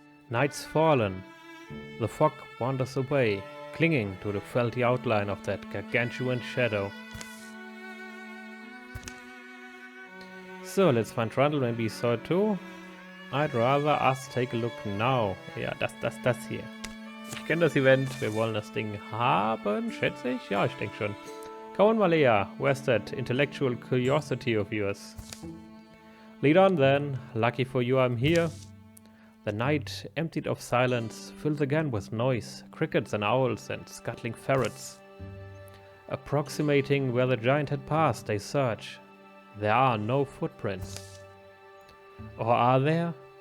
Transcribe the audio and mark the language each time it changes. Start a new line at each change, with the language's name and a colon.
English: Night's fallen. The fog wanders away, clinging to the felty outline of that gargantuan shadow. So, let's find Trundle, maybe he saw it too. I'd rather us take a look now.
German: Ja, das hier. Ich kenne das Event, wir wollen das Ding haben, schätze ich? Ja, ich denke schon.
English: Come on, Malea, where's that intellectual curiosity of yours? Lead on then, lucky for you I'm here. The night, emptied of silence, fills again with noise, crickets and owls and scuttling ferrets. Approximating where the giant had passed, they search. There are no footprints. Or are there?